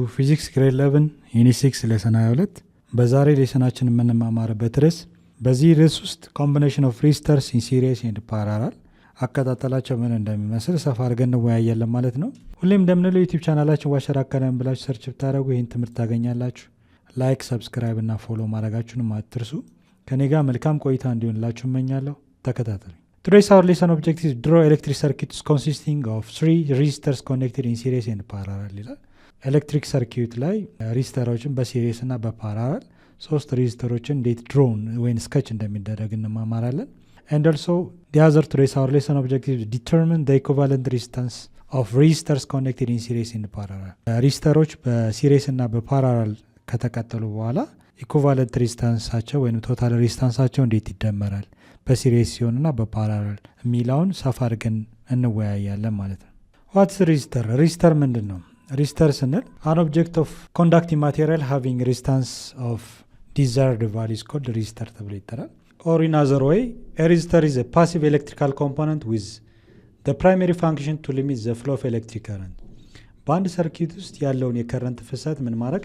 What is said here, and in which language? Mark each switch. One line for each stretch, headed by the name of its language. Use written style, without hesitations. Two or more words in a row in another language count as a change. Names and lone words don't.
English: Physics Grade
Amharic: 11 ዩኒት 6 ሌሰን 22 በዛሬ ሌሰናችን የምንማማርበት ርዕስ በዚህ ርዕስ ውስጥ
English: combination of resistors in series and parallel
Amharic: አከታተላቸው ምን እንደሚመስል ሰፋ አድርገን እንወያያለን ማለት ነው። ሁሌም እንደምንለው ዩቲዩብ ቻናላችን አሸራ አካዳሚ ብላችሁ ሰርች ብታደርጉ ይህን ትምህርት ታገኛላችሁ።
English: like, subscribe
Amharic: እና ፎሎ ማድረጋችሁንም አትርሱ። ከኔ ጋር መልካም ቆይታ እንዲሆንላችሁ እመኛለሁ። ተከታተሉ።
English: Today's our lesson objective is draw electric circuits consisting of 3 resistors connected in series and parallel
Amharic: ይላል።
English: electric circuit
Amharic: ላይ ሬዚስተሮችን በሲሪስ እና በፓራላል 3 ሬዚስተሮችን እንዴት ድሮውን ወይም ስኬች እንደሚደረግ እንማማራለን።
English: And also the other today's our lesson objective is determine the equivalent resistance of resistors connected in series and parallel።
Amharic: ሬዚስተሮች በሲሪስ እና በፓራላል ከተቀጠሉ በኋላ ኢኩቫለንት ሬዚስታንሳቸው ወይም ቶታል ሬዚስታንሳቸው እንዴት ይደመራል በሲሪስ ሲሆንና በፓራላል የሚለውን ሰፋ አድርገን እንወያያለን ማለት ነው።
English: what's resistor?
Amharic: ሬዚስተር ምንድን ነው? ሬዚስተር ስንል
English: an object of conducting material having resistance of desired value is called resistor
Amharic: ተብሎ ይጠራል።
English: or in other way resistor is a passive electrical component with the primary function to limit the flow of electric current።
Amharic: በአንድ ሰርኪት ውስጥ ያለውን የከረንት ፍሰት ምን ማድረግ?